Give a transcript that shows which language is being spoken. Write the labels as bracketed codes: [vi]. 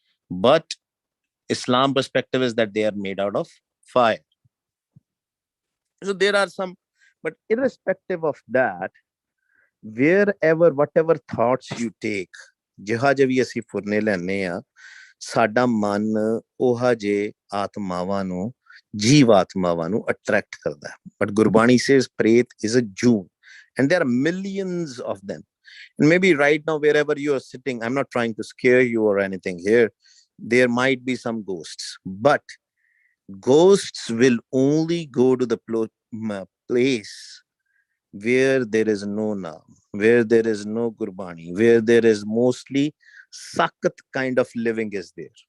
[en] But Islam perspective is that they are made out of fire. So there are some, but irrespective of that, wherever, whatever thoughts you take, [pa] ਜਿਹਾ ਜਿਹਾ ਵੀ ਅਸੀਂ ਫੁਰਨੇ ਲੈਂਦੇ ਆ, ਸਾਡਾ ਮਨ ਉਹ ਜੇ ਆਤਮਾਵਾਂ ਨੂੰ, ਜੀਵ ਆਤਮਾਵਾਂ ਨੂੰ ਅਟਰੈਕਟ ਕਰਦਾ ਹੈ. [en] But Gurbani says Pret is a June, and there are millions of them. And maybe right now, wherever you are sitting, I'm not trying to scare you or anything here, there might be some ghosts, but ghosts will only go to the place where there is no Naam, where there is no Gurbani, where there is mostly Sakat kind of living is there.